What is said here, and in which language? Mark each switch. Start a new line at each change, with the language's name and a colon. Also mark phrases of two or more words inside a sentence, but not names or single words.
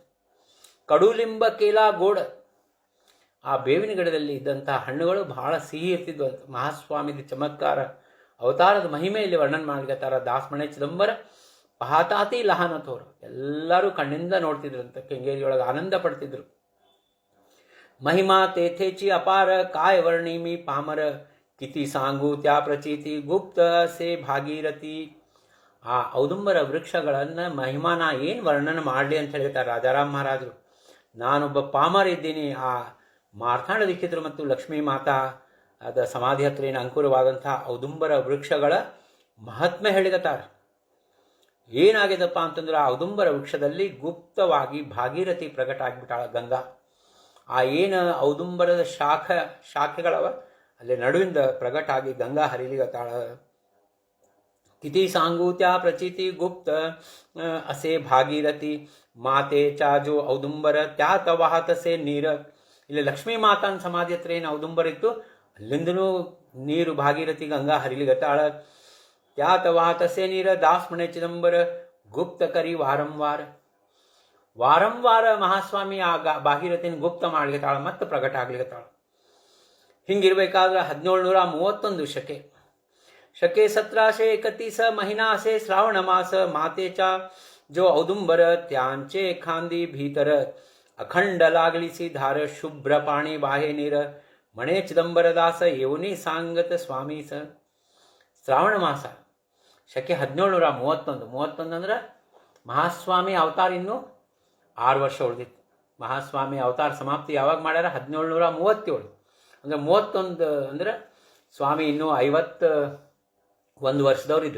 Marathi: कडुलिंब केला गोड,
Kannada: ಆ ಬೇವಿನ ಗಿಡದಲ್ಲಿ ಇದ್ದಂಥ ಹಣ್ಣುಗಳು ಬಹಳ ಸಿಹಿ ಇರ್ತಿದ್ವಂತ. ಮಹಾಸ್ವಾಮಿದ ಚಮತ್ಕಾರ, ಅವತಾರದ ಮಹಿಮೆಯಲ್ಲಿ ವರ್ಣನೆ ಮಾಡ್ಲಿಕತ್ತಾರ.
Marathi: दासमणे चिदंबर पाहताती लहान थोर,
Kannada: ಎಲ್ಲರೂ ಕಣ್ಣಿಂದ ನೋಡ್ತಿದ್ರಂತ. ಕೆಂಗೇರಿಯೊಳಗೆ ಆನಂದ ಪಡ್ತಿದ್ರು.
Marathi: महिमा तेथेची अपार काय वर्णिमी पामर किती सांगू त्या प्रचिती गुप्त से भागीरथी.
Kannada: ಆ ಔದುಂಬರ ವೃಕ್ಷಗಳನ್ನು ಮಹಿಮಾನ ಏನು ವರ್ಣನೆ ಮಾಡಲಿ ಅಂತ ಹೇಳ್ತಾರೆ ರಾಜಾರಾಮ್ ಮಹಾರಾಜರು. ನಾನೊಬ್ಬ ಪಾಮರ ಇದ್ದೀನಿ. ಆ ಮಾರ್ತಾಂಡ ದೀಕ್ಷಿತರು ಮತ್ತು ಲಕ್ಷ್ಮೀ ಮಾತಾ ಅದ ಸಮಾಧಿ ಹತ್ರ ಏನು ಅಂಕುರವಾದಂಥ ಔದುಂಬರ ವೃಕ್ಷಗಳ ಮಹಾತ್ಮೆ ಹೇಳಿದತಾರೆ. ಏನಾಗಿದಪ್ಪ ಅಂತಂದ್ರೆ ಆ ಔದುಂಬರ ವೃಕ್ಷದಲ್ಲಿ ಗುಪ್ತವಾಗಿ ಭಾಗೀರಥಿ ಪ್ರಕಟ ಆಗಿಬಿಟ್ಟಾಳ ಗಂಗಾ. ಆ ಏನು ಔದುಂಬರದ ಶಾಖೆಗಳವ ಅಲ್ಲಿ ನಡುವಿಂದ ಪ್ರಕಟ ಆಗಿ ಗಂಗಾ ಹರಿಲಿಗತ್ತಾಳ.
Marathi: किती सांगू त्या प्रचिती गुप्त असे भागीरथी मातेचा जो औदुंबर त्यात वाहतसे नीर.
Kannada: ಇಲ್ಲಿ ಲಕ್ಷ್ಮೀ ಮಾತಾನ ಸಮಾಧಿ ಹತ್ರ ಏನು ಔದುಂಬರ ಇತ್ತು ಅಲ್ಲಿಂದನೂ ನೀರು ಭಾಗೀರಥಿ ಗಂಗಾ ಹರಿಲಿಗತ್ತಾಳ.
Marathi: त्यात वाहतसे नीर दासमणे चिदंबर गुप्त करी वारंवार.
Kannada: ವಾರಂವಾರ ಮಹಾಸ್ವಾಮಿ ಆ ಭಾಗೀರಥಿನ ಗುಪ್ತ ಮಾಡ್ಲಿಕತ್ತಾಳ, ಮತ್ತೆ ಪ್ರಕಟ ಆಗ್ಲಿಕತ್ತಾಳ.
Marathi: ಹಿಂಗಿರ್ಬೇಕಾದ್ರೆ 1731 शके 1731 महिना असे श्रावण मास मातेचा जो औदुंबर त्यांचे खांदी भीतर अखंड लागलीसी धार शुभ्र पाणी बाहे नीर म्हणे चिदंबरदास येऊनी सांगत स्वामीस.
Kannada: ಶ್ರಾವಣ ಮಾಸ ಶಕೆ 1731 ಅಂದ್ರೆ ಮಹಾಸ್ವಾಮಿ ಅವತಾರ ಇನ್ನೂ 6 ವರ್ಷ ಉಳಿದಿತ್ತು. ಮಹಾಸ್ವಾಮಿ ಅವತಾರ ಸಮಾಪ್ತಿ ಯಾವಾಗ ಮಾಡ್ಯಾರ? 1737. ಅಂದರೆ 31 ಅಂದ್ರೆ ಸ್ವಾಮಿ ಇನ್ನೂ 51 ವರ್ಷದವ್ರು ಇದ್ರು.